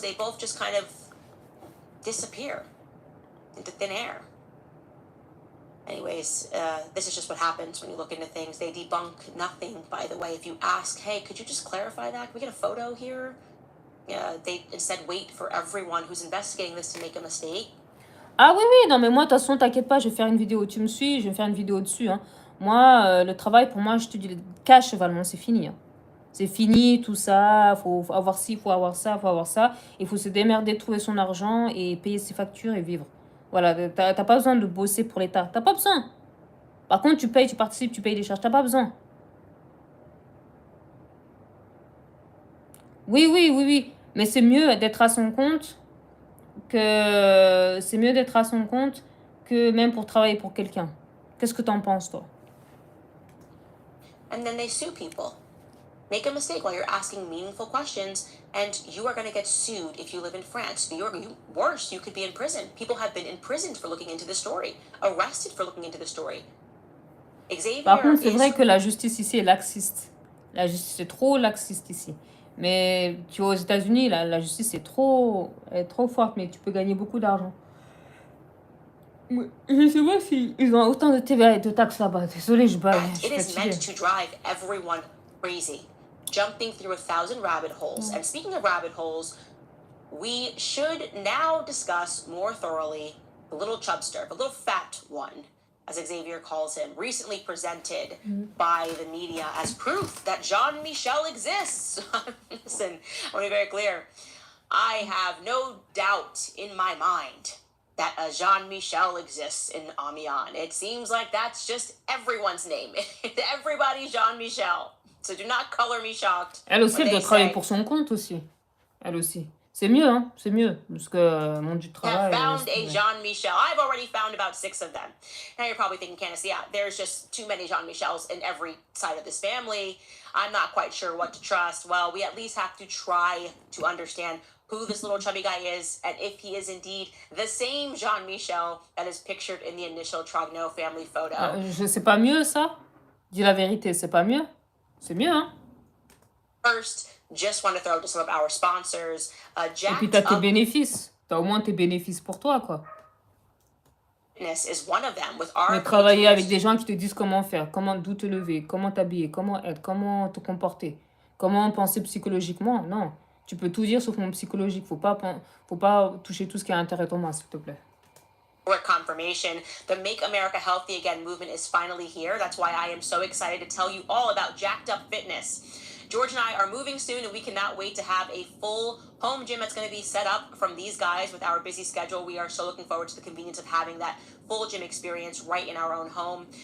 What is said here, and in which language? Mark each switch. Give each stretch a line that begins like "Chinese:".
English: They both just kind of disappear into thin air. Anyways, this is just what happens when you look into things. They debunk nothing, by the way. If you ask, hey, could you just clarify that? Can we get a photo here? They instead wait for everyone who's investigating this to make a mistake.
French: Ah oui, oui, non, mais moi, de toute façon, t'inquiète pas, je vais faire une vidéo, tu me suis, je vais faire une vidéo dessus. Hein. Moi, le travail, pour moi, je te dis, cash, Valmont, c'est fini. Hein. C'est fini, tout ça, faut avoir ci, faut avoir ça, faut avoir ça. Il faut se démerder, trouver son argent et payer ses factures et vivre. Voilà, t'as pas besoin de bosser pour l'État. T'as pas besoin. Par contre, tu payes, tu participes, tu payes des charges. T'as pas besoin. Oui, oui, oui, oui. Mais c'est mieux d'être à son compte que... C'est mieux d'être à son compte que même pour travailler pour quelqu'un. Qu'est-ce que t'en penses, toi?
English: And then they sue people. Make a mistake while you're asking meaningful questions, and you are going to get sued if you live in France. Worse, you could be in prison. People have been imprisoned for looking into the story, arrested for looking into the story. Xavier
French: Par contre, c'est vrai que la justice ici est laxiste. La justice est trop laxiste ici. Mais tu vois, aux États-Unis, la justice est trop forte, mais tu peux gagner beaucoup d'argent. Je ne sais pas s'ils ont autant de TVA et de taxes là-bas. Désolée, je baille.
English: It is meant to drive everyone crazy, jumping through 1,000 rabbit holes. And speaking of rabbit holes, we should now discuss more thoroughly the little chubster, the little fat one, as Xavier calls him, recently presented by the media as proof that Jean-Michel exists. Listen, I want to be very clear. I have no doubt in my mind that a Jean-Michel exists in Amiens. It seems like that's just everyone's name. Everybody's Jean-Michel. So do not color me shocked.
French: Elle aussi, elle doit travailler pour son compte aussi. Elle aussi. C'est mieux, hein. C'est mieux. Parce que monde du travail...
English: found a Jean-Michel. I've already found about 6 of them. Now you're probably thinking, Candace, yeah, there's just too many Jean-Michels in every side of this family. I'm not quite sure what to trust. Well, we at least have to try to understand who this little chubby guy is, and if he is indeed the same Jean-Michel that is pictured in the initial Trogneux family photo.
French: C'est pas mieux, ça? Dis la vérité, c'est pas mieux? C'est mieux, hein?
English: First, just want to throw to some of our sponsors.
French: Et puis t'as tes bénéfices. T'as au moins tes bénéfices pour toi, quoi.
English: Is one of them with our
French: mais travailler avec des gens qui te disent comment faire, d'où te lever, comment t'habiller, comment être, comment te comporter, comment penser psychologiquement. Non. Tu peux tout dire sauf mon psychologique. Faut pas toucher tout ce qui est intéressant, s'il te plaît.
English: Confirmation. The Make America Healthy Again movement is finally here. That's why I am so excited to tell you all about Jacked Up Fitness. George and I are moving soon, and we cannot wait to have a full home gym that's going to be set up from these guys with our busy schedule. We are so looking forward to the convenience of having that full gym experience right in our own home.